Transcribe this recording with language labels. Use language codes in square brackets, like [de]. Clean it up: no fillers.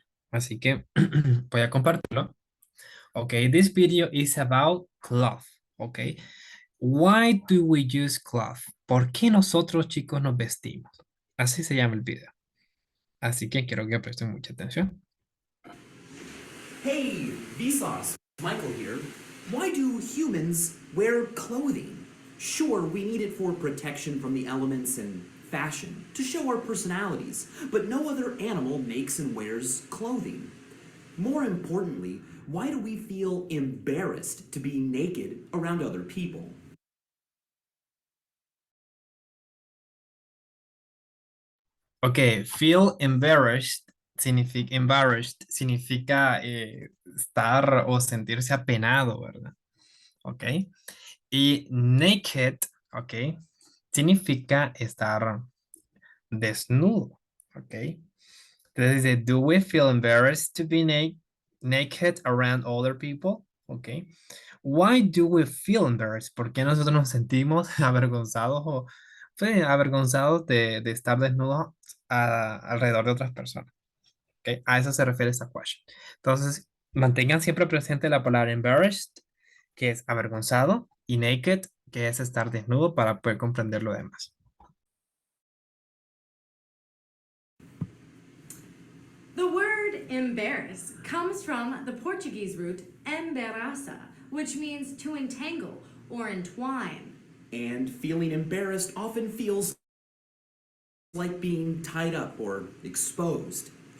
[es] Así que voy a compartirlo. [en] Ok, this video is about cloth, ¿ok? Why do we use cloth? [es] ¿Por qué nosotros chicos nos vestimos? Así se llama el video. Así que quiero que presten mucha atención. [en] Hey, Vsauce. Michael here. Why do humans wear clothing? Sure, we need it for protection from the elements and fashion, to show our personalities, but no other animal makes and wears clothing. More importantly, why do we feel embarrassed to be naked around other people? [es] Ok, [en] feel embarrassed [es] significa estar o sentirse apenado, ¿verdad? Ok. Y naked, ok, significa estar desnudo, ok. Entonces dice, [en] do we feel embarrassed to be naked around other people? Ok. Why do we feel embarrassed? [es] ¿Por qué nosotros nos sentimos avergonzados o avergonzados de estar desnudos alrededor de otras personas? ¿Ok? A eso se refiere esta question. Entonces, mantengan siempre presente la palabra embarrassed, que es avergonzado, y naked, que es estar desnudo para poder comprender lo demás. [en] The word embarrass comes from the Portuguese root embaraça, which means to entangle or entwine. And feeling embarrassed often feels like being tied up or exposed.